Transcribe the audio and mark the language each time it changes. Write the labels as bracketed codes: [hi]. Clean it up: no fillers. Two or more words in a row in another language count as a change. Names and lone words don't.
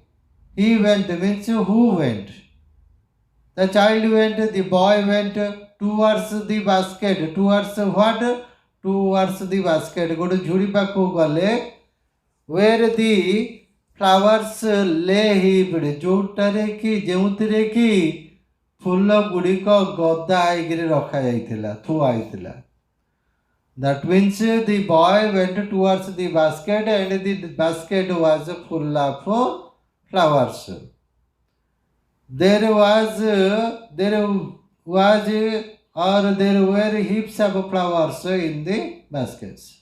[en] He went means who went? The child went, the boy went towards the basket. Towards what? Towards the basket. Go to [or] ଝୁଡ଼ି ପାଖୁ ଗଲେ, [en] where the flowers lay heaped. [or] ଯେଉଁଥିରେ କି ଫୁଲ ଗୁଡ଼ିକ ଗଦା ହେଇକିରି ରଖାଯାଇଥିଲା, ଥୁଆ ହେଇଥିଲା. [en] That means the boy went towards the basket and the basket was full of flowers. There were heaps of flowers in the baskets.